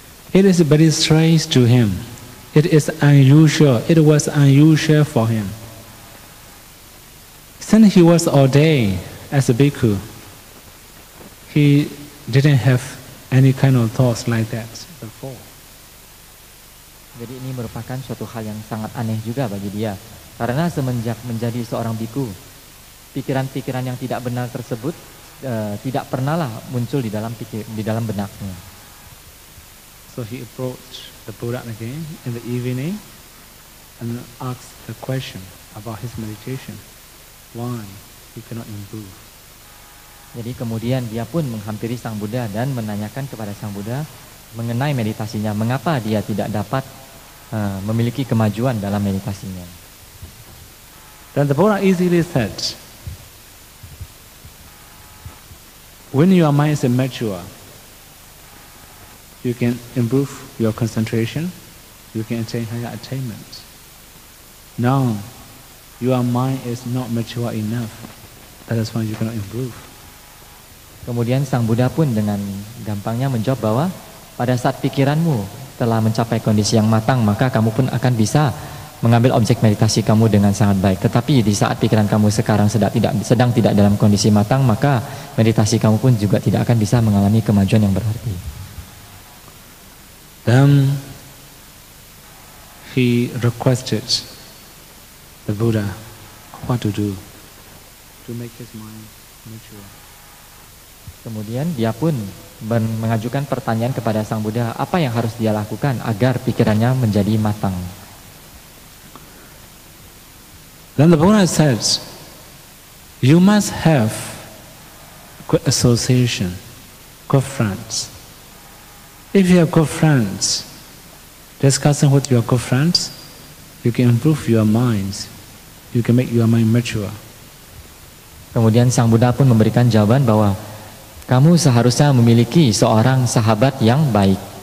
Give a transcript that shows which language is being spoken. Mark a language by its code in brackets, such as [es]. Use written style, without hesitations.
[en] It is very strange to him. It is unusual. It was unusual for him. Since he was ordained as a bhikkhu, he didn't have any kind of thoughts like that before. [id] Jadi ini merupakan suatu hal yang sangat aneh juga bagi dia. Karena semenjak menjadi seorang bhikkhu, pikiran-pikiran yang tidak benar tersebut tidak pernahlah muncul di dalam benaknya. [en] So he approached the Buddha again in the evening and asked the question about his meditation. Why he cannot improve? [id] Jadi kemudian dia pun menghampiri Sang Buddha dan menanyakan kepada Sang Buddha mengenai meditasinya, mengapa dia tidak dapat memiliki kemajuan dalam meditasinya. [en] Then the Buddha easily said, when your mind is mature, you can improve your concentration, you can attain higher attainment. Now, your mind is not mature enough, that is why you cannot improve. [id] Kemudian Sang Buddha pun dengan gampangnya menjawab bahwa pada saat pikiranmu telah mencapai kondisi yang matang, maka kamu pun akan bisa mengambil objek meditasi kamu dengan sangat baik. Tetapi di saat pikiran kamu sekarang sedang tidak dalam kondisi matang, maka meditasi kamu pun juga tidak akan bisa mengalami kemajuan yang berarti. [en] Then he requested the Buddha what to do to make his mind mature. [id] Kemudian dia pun mengajukan pertanyaan kepada Sang Buddha, apa yang harus dia lakukan agar pikirannya menjadi matang. [en] Then the Buddha says, you must have good association, good friends. If you have good friends, discussing with your good friends, you can improve your minds, you can make your mind mature. [id] Kemudian Sang Buddha pun memberikan jawaban bahwa kamu seharusnya memiliki seorang sahabat yang baik.